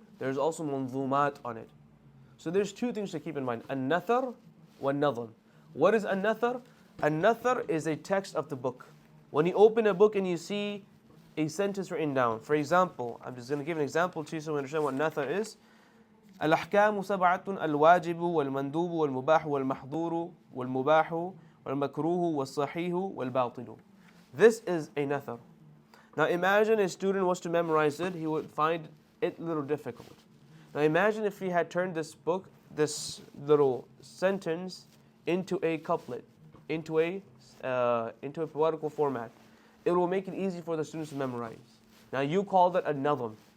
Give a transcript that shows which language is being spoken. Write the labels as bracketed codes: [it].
[en] There's also manzumat on it. So there's two things to keep in mind: an-nathar wa an-nazm. What is an-nathar? An-nathar is a text of the book. When you open a book and you see a sentence written down, for example, I'm just going to give an example to you so we understand what nathar is. [ar] الأحكام سبعة الواجب والمندوب والمباح والمحظور والمباح والمكروه والصحيح والباطل. [en] This is a nathar. Now imagine a student was to memorize it, he would find it a little difficult. Now imagine if he had turned this book, this little sentence, into a couplet, into a poetical format. It will make it easy for the students to memorize. Now you call that a nazm.